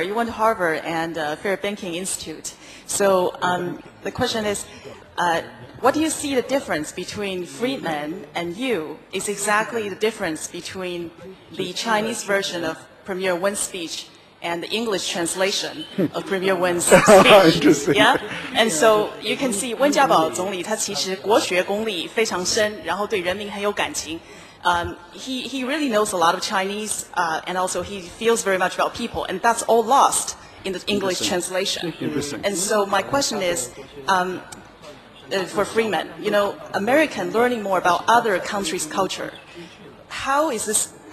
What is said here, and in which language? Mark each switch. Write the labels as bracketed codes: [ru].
[en] You went to Harvard and Fair Banking Institute. So the question is, what do you see the difference between Friedman and you is exactly the difference between the Chinese version of Premier Wen's speech and the English translation of Premier Wen's speech. Yeah? And so you can see [zh] 温家宝总理他其实国学功力非常深，然后对人民很有感情。 [en] He really knows a lot of Chinese, and also he feels very much about people, and that's all lost in the English translation. And so my question is, for Freeman, American learning more about other countries' culture, how is this?